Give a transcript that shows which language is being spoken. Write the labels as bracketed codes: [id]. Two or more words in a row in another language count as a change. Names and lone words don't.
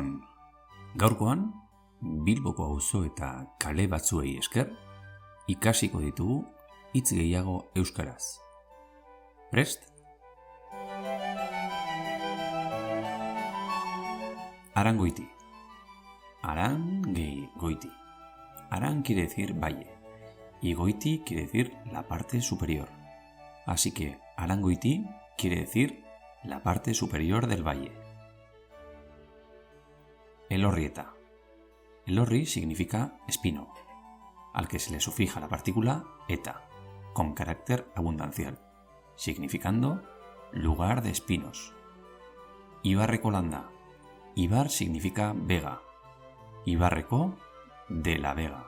[eu] Gaurkoan, Bilboko auzo eta kale batzuei esker, ikasiko ditugu hitz gehiago euskaraz. Prest? Arangoiti. Arangoiti. [es] Aran quiere decir valle y goiti quiere decir la parte superior. Así que Arangoiti quiere decir la parte superior del valle. Elorrieta. Elorri significa espino, al que se le sufija la partícula eta, con carácter abundancial, significando lugar de espinos. Ibarrecolanda. Ibar significa vega. Ibarreco, de la vega.